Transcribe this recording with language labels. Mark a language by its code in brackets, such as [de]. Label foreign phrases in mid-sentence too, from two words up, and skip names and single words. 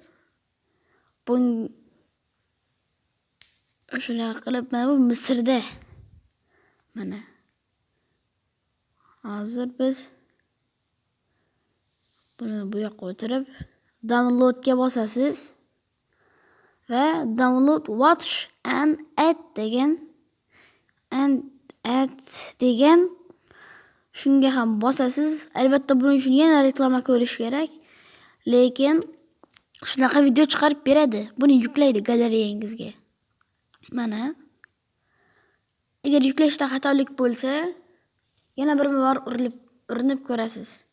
[uz] Shunaqa qilib mana bu Misrda. Mana. Hozir biz buni bu yoqqa o'tirib downloadga bosasiz va [en] download watch and add [uz] degan shunga ham bosasiz. Albatta buning uchun yana reklama ko'rish kerak. Lekin shunaqa video chiqarib beradi. Buni yuklaydi galereyangizga. Mana. Agar yuklashda xatolik bo'lsa, yana bir bor urinib ko'rasiz.